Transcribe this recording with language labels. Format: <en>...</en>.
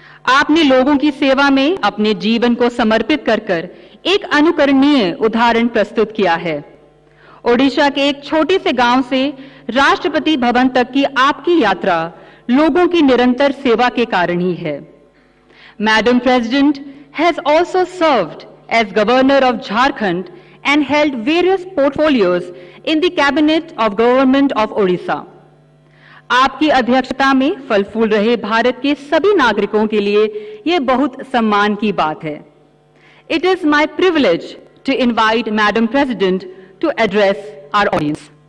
<hi>आपने लोगों की सेवा में अपने जीवन को समर्पित कर एक अनुकरणीय उदाहरण प्रस्तुत किया है। ओडिशा के एक छोटे से गांव से राष्ट्रपति भवन तक की आपकी यात्रा लोगों की निरंतर सेवा के कारण ही है।</hi> <en>Madam President has also served as Governor of Jharkhand and held various portfolios in the Cabinet of Government of Odisha.</en> <hi>आपकी अध्यक्षता में फल फूल रहे भारत के सभी नागरिकों के लिए यह बहुत सम्मान की बात है।</hi> <en>It is my privilege to invite Madam President to address our audience.</en>